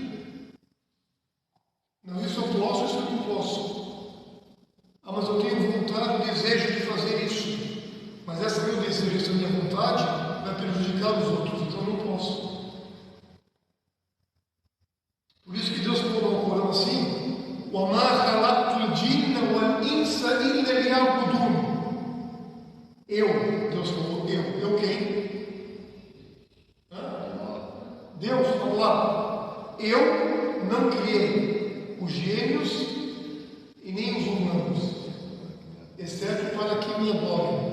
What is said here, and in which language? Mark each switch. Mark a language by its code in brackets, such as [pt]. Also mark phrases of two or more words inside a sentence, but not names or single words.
[pt] Não, isso eu posso, isso eu não posso. Ah, mas eu tenho vontade, desejo de fazer isso. Mas esse meu desejo, essa minha vontade vai prejudicar os outros, então eu não posso. Por isso que Deus falou no Corão assim: [ar] وَمَا خَلَقْتُ الْجِنَّ وَالْإِنسَ إِلَّا لِيَعْبُدُونِ. [pt] Deus falou, eu quem? Deus falou lá, eu não criei os gênios e nem os humanos, exceto para que me adorem.